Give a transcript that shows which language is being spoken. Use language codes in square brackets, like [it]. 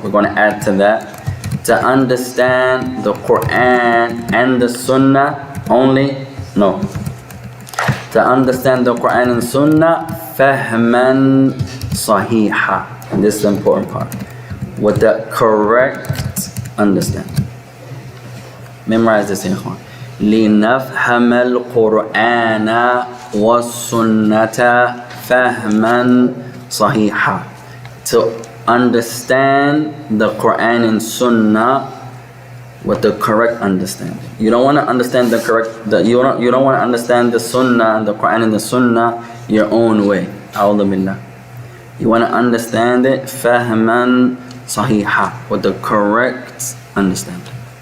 [en] We're going to add to that. To understand the Quran and the Sunnah only? No. To understand the Quran and Sunnah [ar] فهما صحيحا. [en] And this is the important part. With the correct understanding. Memorize this, ikhwan. [ar] لنفهم القرآن والسنة فهما صحيحا. [en] To understand the Quran and Sunnah with the correct understanding. You don't want to understand the correct. You don't want to understand the Sunnah and the Quran and the Sunnah your own way. A'udhu billah. You want to understand it [ar] فهما صحيحا, [en] with the correct understanding.